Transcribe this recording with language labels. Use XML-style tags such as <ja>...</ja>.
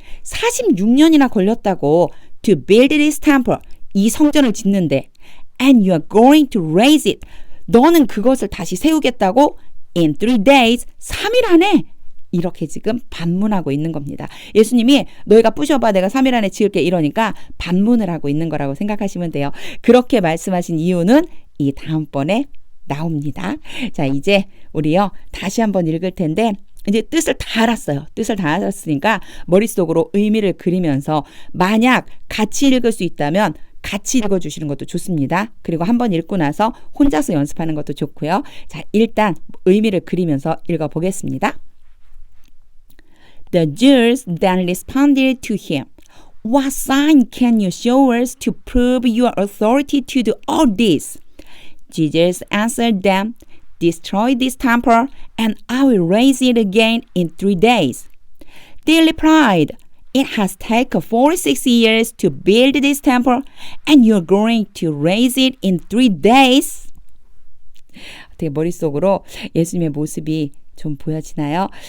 <ko>46년이나 걸렸다고</ko> <en>to build this temple.</en> <ko>이 성전을 짓는데</ko> <en>and you are going to raise it.</en> <ko>너는 그것을 다시 세우겠다고</ko> <en>in 3 days.</en> <ko>3일 안에. 이렇게 지금 반문하고 있는 겁니다. 예수님이 너희가 부셔봐 내가 3일 안에 지을게 이러니까 반문을 하고 있는 거라고 생각하시면 돼요. 그렇게 말씀하신 이유는 이 다음번에 나옵니다. 자, 이제 우리요 다시 한번 읽을 텐데 이제 뜻을 다 알았어요. 뜻을 다 알았으니까 머릿속으로 의미를 그리면서 만약 같이 읽을 수 있다면 같이 읽어주시는 것도 좋습니다. 그리고 한번 읽고 나서 혼자서 연습하는 것도 좋고요. 자, 일단 의미를 그리면서 읽어보겠습니다.</ko> <en>The Jews then responded to him. What sign can you show us to prove your authority to do all this? Jesus answered them, Destroy this temple, and I will raise it again in 3 days. They replied, It has taken 46 years to build this temple, and you're going to raise it in 3 days?</en> <ko>되게 머릿속으로 예수님의 모습이 좀 보여지나요?</ko>